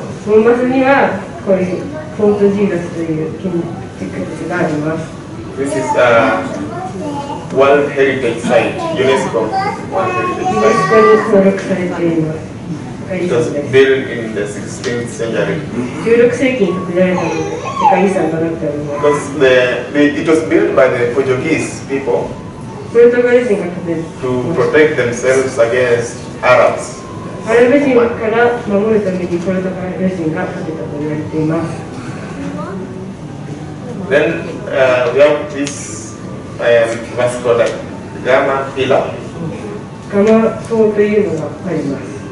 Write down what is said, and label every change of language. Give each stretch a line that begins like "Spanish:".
Japanese: モンバスにはこういうフォートジーガスという建築物があります。
English: This is a World Heritage Site, UNESCO World Heritage
Japanese: ユネス
English: Site.
Japanese: コに登録されています。
English: It was built in the 16th century.
Japanese: 16世紀に建てられたので世界遺産となっております。
English: Because it was built by the Portuguese people
Japanese: ポルトガル人が建て
English: to protect themselves against Arabs.
Japanese: アラブ人から守るためにポルトガル人が建てたと言われています。
English: Then we have this Vasco da Gama pillar.
Japanese: ガマ塔というのがあります。